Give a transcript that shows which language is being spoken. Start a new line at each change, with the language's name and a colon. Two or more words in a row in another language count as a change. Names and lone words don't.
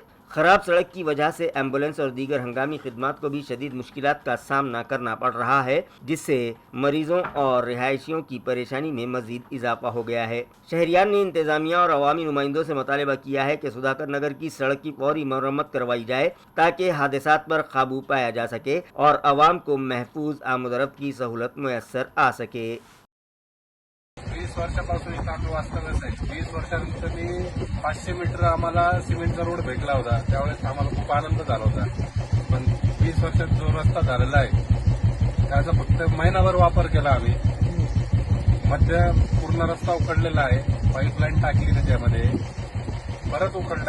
Urdu: خراب سڑک کی وجہ سے ایمبولینس اور دیگر ہنگامی خدمات کو بھی شدید مشکلات کا سامنا کرنا پڑ رہا ہے، جس سے مریضوں اور رہائشیوں کی پریشانی میں مزید اضافہ ہو گیا ہے۔ شہریان نے انتظامیہ اور عوامی نمائندوں سے مطالبہ کیا ہے کہ سدھاکر نگر کی سڑک کی فوری مرمت کروائی جائے تاکہ حادثات پر قابو پایا جا سکے اور عوام کو محفوظ آمد و رفت کی سہولت میسر آ سکے۔
Marathi: 20 वर्षापासून इथं आम्ही वास्तव्यास आहे। 20 वर्षानंतर मी 500 मीटर आम्हाला सिमेंटचा रोड भेटला होता, त्यावेळेस आम्हाला खूप आनंद झाला होता। पण 20 वर्षात जो रस्ता झालेला आहे त्याचा फक्त महिनाभर वापर केला आम्ही। मध्य पूर्ण रस्ता उखडलेला आहे, पाईपलाईन टाकली त्याच्यामध्ये, परत उखडला।